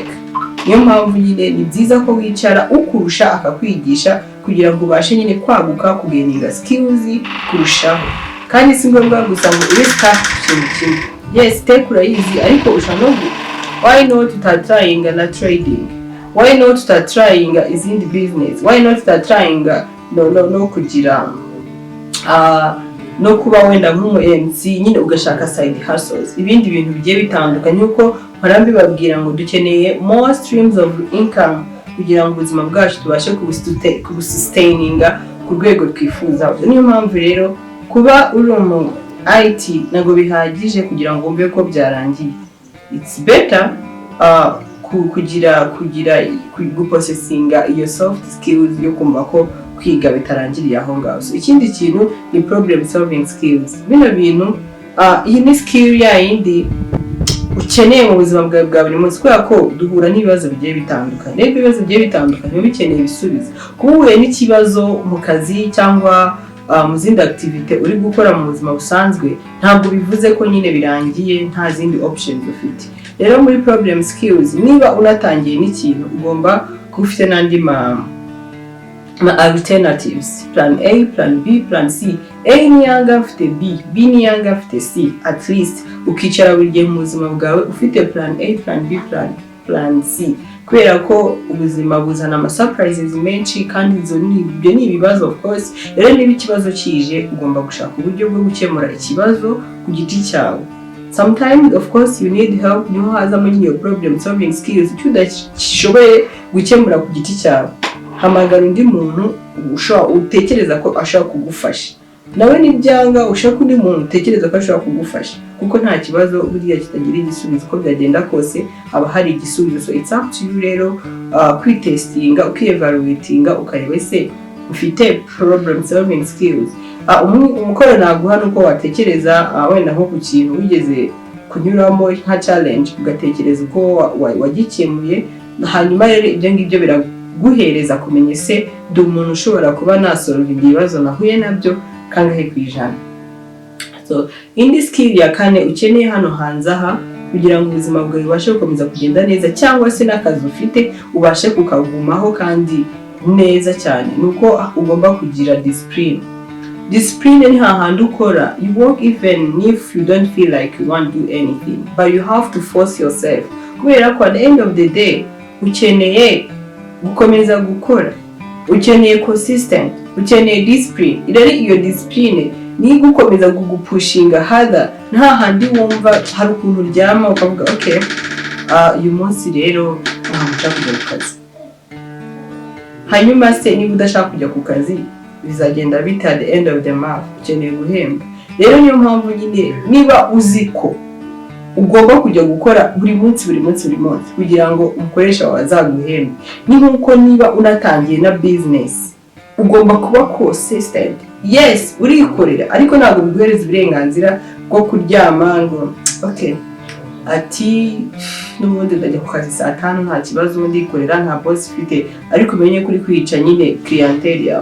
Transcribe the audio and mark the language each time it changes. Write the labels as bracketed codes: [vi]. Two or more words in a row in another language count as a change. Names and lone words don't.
[rw] Niyo mpamvu nyine ni byiza ko wicara ukurusha akakwigisha kugira ngo ubashe nyine kwaguka, kugeninga skills kurushaho. Kandi si ngombwa gusa ngo uri start ikintu kimwe. Yes, tech urayizi ariko ushaka [en] why not trying [rw] na trading? [en] Why not trying izindi business? Why not trying [rw] no kugira no kuba wenda nk'umu MC nyine ugashaka side hustles, ibindi bintu bigiye bitandukanye. Uko barambi babwira ngo dukeneye [en] more streams of income [rw] kugira ngo ubuzima bwacu tubashe kubusustaininga ku rwego twifuza. Niyo mpamvu rero kuba uri mu IT ntabwo bihagije kugira ngo umve ko byarangiye. [en] It's better [rw] kugira gupossessinga iyo soft skills yo kumva ko kwiga bitarangiriye aho ngaho. So ikindi kintu ni [en] problem solving skills. [rw] Bino bintu iyi ni skill ya yindi ukeneye mu buzima bwawe bwa buri munsi, kubera ko duhura n'ibibazo bigiye bitandukanye. Ibibazo bigiye bitandukanye bikeneye ibisubizo. Kuba uhuye n'ikibazo mu kazi cyangwa mu zindi activity uri gukora mu buzima busanzwe, ntabwo bivuze ko nyine birangiye nta zindi options ufite. Rero muri [en] problem skills, [rw] niba unatangiye n'ikintu ugomba kuba ufite n'andi ma alternatives, [en] plan A, plan B, plan C. [rw] A ni yanga ufite B ni yanga ufite C. [en] At least [rw] ukicara buri gihe mu buzima bwawe ufite [en] plan A, plan B, plan C, [rw] kubera ko ubuzima buzana ama surprises menshi kandi ibyo ni ibibazo. [en] Of course [rw] rero niba ikibazo kije ugomba gushaka uburyo bwo gukemura ikibazo ku giti cyawe. [en] Sometimes of course you need help. [rw] Niho haza muri [en] your problem solving skills. [rw] Icyo udashoboye gukemura ku giti cyawe, hamagara undi muntu utekereza ko ashaka kugufasha. Nawe nibyanga ushaka undi muntu utekereza ko ashaka kugufasha, kuko nta kibazo buriya kitagira igisubizo. Uko byagenda kose haba hari igisubizo. [en] So it's up to you [rw] rero kwitestinga, ukievaluatinga, ukareba ese ufite [en] problem solving skills. [rw] Umukoro naguha nuko watekereza wenda nko ku kintu wigeze kunyuramo nka challenge, ugatekereza uko wagikemuye, hanyuma rero ibyo ngibyo biraguhereza kumenya se ndi umuntu ushobora kuba nasolve ibibazo nahuye nabyo kangahe kwijana. So indi skill ya kane ukeneye hano hanze aha kugira ngo ubuzima bwawe bubashe gukomeza kugenda neza, cyangwa se n'akazi ufite ubashe kukagumaho kandi neza cyane, nuko ugomba kugira discipline. Discipline ni hahandi ukora, [en] you work even if you don't feel like you want to do anything, but you have to force yourself. [rw] Kubera ko [en] at the end of the day [rw] ukeneye gukomeza gukora, ukeneye consistent, ukeneye discipline. Rero iyo discipline ni gukomeza kugupushinga harder. Nta handi wumva hari ukuntu uryama ukavuga okay uyu munsi rero nshaka kujya ku kazi, hanyuma se niba udashaka kujya ku kazi bizagenda bita [en] at the end of the month [rw] ukeneye guhemba. Rero niyo mpamvu nyine niba uzi ko ugomba kujya gukora buri munsi kugira ngo umukoresha wawe azaguhembe, ni nkuko niba unatangiye na business ugomba kuba consistent. Yes, urikorera ariko ntabwo biguhereza uburenganzira bwo kuryama ngo okay ati n'ubundi ndajya ku kazi saa 5 nta kibazo ndikorera nta boss ufite, ariko umenye kuri kwica nyine clientele yawe.